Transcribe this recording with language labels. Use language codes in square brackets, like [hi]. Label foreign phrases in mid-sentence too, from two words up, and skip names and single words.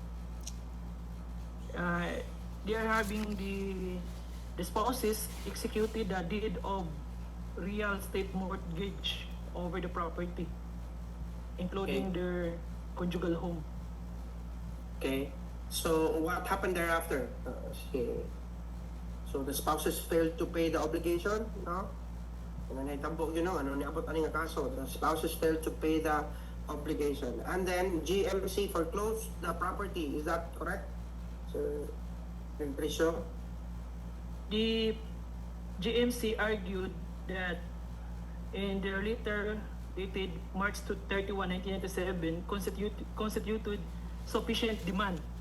[en] They are having the spouses executed a deed of real estate mortgage over the property, including Okay. their conjugal home. Okay. So what happened thereafter? So the spouses failed to pay the obligation, no? [ceb] Ano na itambok yun, no? Ano niabot ani nga kaso? [en] The spouses failed to pay the obligation. And then GMC foreclosed the property. Is that correct? Sir Patricio? The GMC argued that in their letter dated March 31, 1997 constituted sufficient demand.